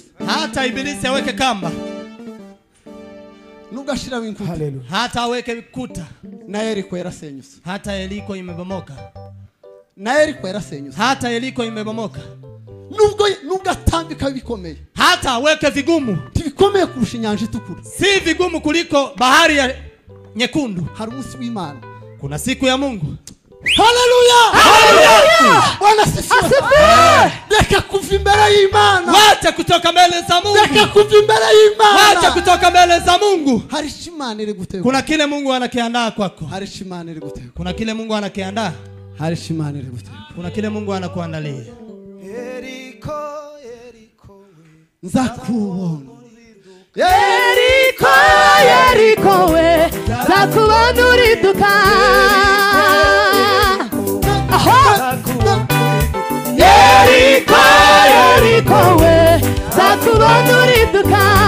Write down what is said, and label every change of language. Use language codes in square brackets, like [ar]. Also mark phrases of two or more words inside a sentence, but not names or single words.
[sw] hata ibilisi aweke kamba, [rw] nubwo ashiraho inkuta, [sw] hata aweke kuta, [rw] na Yeriko yarasenyutse, [sw] hata Yeriko imebomoka, [rw] na Yeriko yarasenyutse, [sw] hata Yeriko imebomoka. [rw] Nubwo atambika bikomeye, [sw] hata aweke vigumu, [rw] bikomeye kurusha inyanja itukura, [sw] si vigumu kuliko bahari ya nyekundu. [rw] hari umunsi w'Imana, [sw] kuna siku ya Mungu. Haleluya! Haleluya! Bwana asifiwe. [rw] Deka kuva imbere y'Imana. [sw] Wacha kutoka mbele za Mungu. [rw] Deka kuva imbere y'Imana. [sw] Wacha kutoka mbele za Mungu. [rw] Hari shimana iri gutegura. [sw] Kuna kile Mungu anakiandaa kwako. [rw] Hari shimana iri gutegura. [sw] Kuna kile Mungu anakiandaa. [rw] Hari shimana iri gutegura. [sw] Kuna kile Mungu anakuandalia. [rw] Yeriko, Yeriko, nzakubona. Yeriko, Yeriko we, nzakubona uriduka. Yeriko, Yeriko we, nzakubona uriduka.